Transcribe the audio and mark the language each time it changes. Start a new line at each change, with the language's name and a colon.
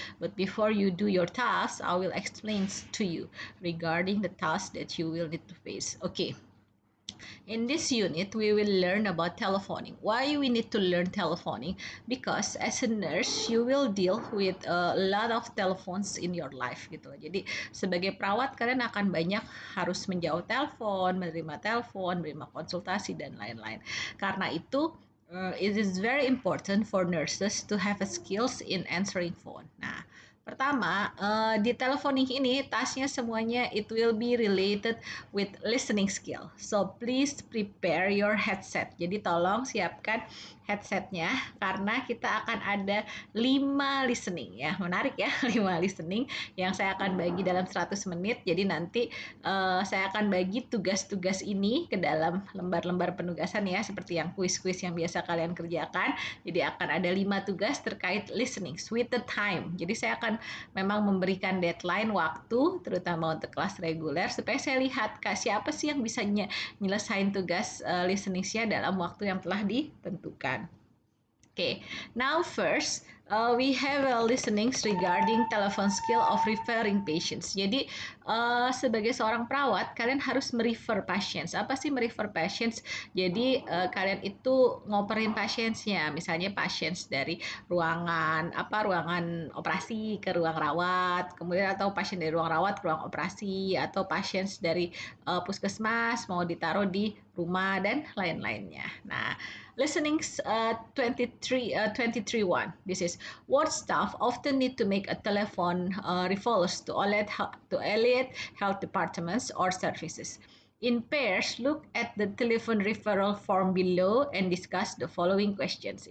English: But before you do your task, I will explain to you regarding the task that you will need to face. Okay. In this unit, we will learn about telephoning. Why we need to learn telephoning? Because as a nurse, you will deal with a lot of telephones in your life gitu.
Indonesian: Jadi sebagai perawat kalian akan banyak harus menjawab telepon, menerima konsultasi dan lain-lain. Karena itu
English: it is very important for nurses to have a skills in answering phone.
Indonesian: Nah, pertama, di telephoning ini tasnya semuanya
English: it will be related with listening skill. So please prepare your headset.
Indonesian: Jadi tolong siapkan headsetnya karena kita akan ada 5 listening ya. Menarik ya, 5 listening yang saya akan bagi dalam 100 menit. Jadi nanti saya akan bagi tugas-tugas ini ke dalam lembar-lembar penugasan ya, seperti yang kuis-kuis yang biasa kalian kerjakan. Jadi akan ada 5 tugas terkait listening
English: with the time.
Indonesian: Jadi saya akan memang memberikan deadline waktu terutama untuk kelas reguler supaya saya lihat siapa sih yang bisa nyelesain tugas listening-nya dalam waktu yang telah ditentukan.
English: Okay, now first we have a listenings regarding telephone skill of referring patients.
Indonesian: Jadi sebagai seorang perawat kalian harus merefer patients. Apa sih merefer patients? Jadi kalian itu ngoperin patientsnya, misalnya patients dari ruangan operasi ke ruang rawat, kemudian atau pasien dari ruang rawat ke ruang operasi, atau patients dari puskesmas mau ditaruh di rumah dan lain-lainnya. Nah, listening 23.1.
English: This is what staff often need to make a telephone referrals to elite health departments or services. In pairs, look at the telephone referral form below and discuss the following questions.